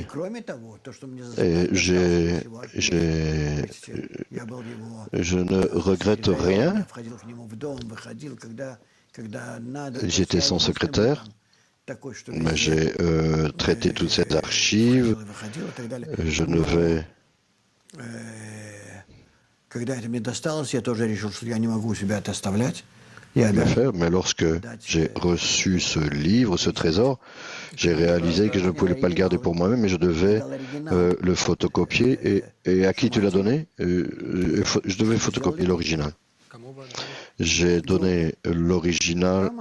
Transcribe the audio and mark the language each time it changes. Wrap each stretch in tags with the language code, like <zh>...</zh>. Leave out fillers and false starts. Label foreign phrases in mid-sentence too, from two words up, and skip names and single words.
<fr>Et je ne regrette rien. J'étais son secrétaire, mais j'ai traité toutes ces archives. Je ne vais...</fr> <ru>Когда это мне досталось, я тоже решил, что я не могу себя это оставлять.</ru> <fr>le faire, mais lorsque j'ai reçu ce livre, ce trésor, j'ai réalisé que je ne pouvais pas le garder pour moi-même, mais je devais le photocopier. Et à qui tu l'as donné? Je devais photocopier l'original. J'ai donné l'original pour les photocopies.</fr>